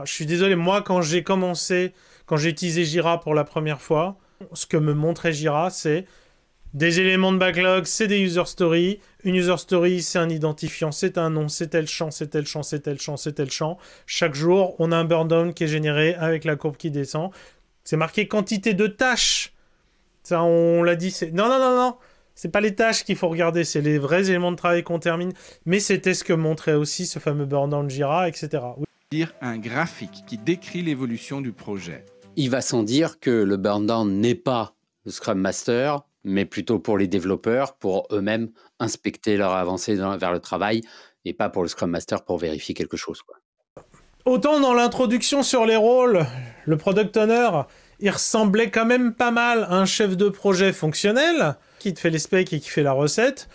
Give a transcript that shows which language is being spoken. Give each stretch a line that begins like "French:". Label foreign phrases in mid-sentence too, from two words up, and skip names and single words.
French: Je suis désolé, moi quand j'ai utilisé Jira pour la première fois, ce que me montrait Jira, c'est des éléments de backlog, c'est des
English: user stories.
French: Une
English: user story,
French: c'est un identifiant, c'est un nom, c'est tel champ, c'est tel champ, c'est tel champ, c'est tel champ. Chaque jour, on a un
English: burn down
French: qui est généré avec la courbe qui descend. C'est marqué quantité de tâches. Ça, on l'a dit, c'est... Non. C'est pas les tâches qu'il faut regarder, c'est les vrais éléments de travail qu'on termine. Mais c'était ce que montrait aussi ce fameux
English: burn down
French: Jira, etc. Dire un graphique qui décrit l'évolution du projet. Il va sans dire que le
English: burn down
French: n'est pas le
English: Scrum Master,
French: mais plutôt pour les développeurs, pour eux-mêmes inspecter leur avancée vers le travail, et pas pour le
English: Scrum Master
French: pour vérifier quelque chose, quoi. Autant dans l'introduction sur les rôles, le
English: Product Owner,
French: il ressemblait quand même pas mal à un chef de projet fonctionnel, qui te fait les specs et qui fait la recette.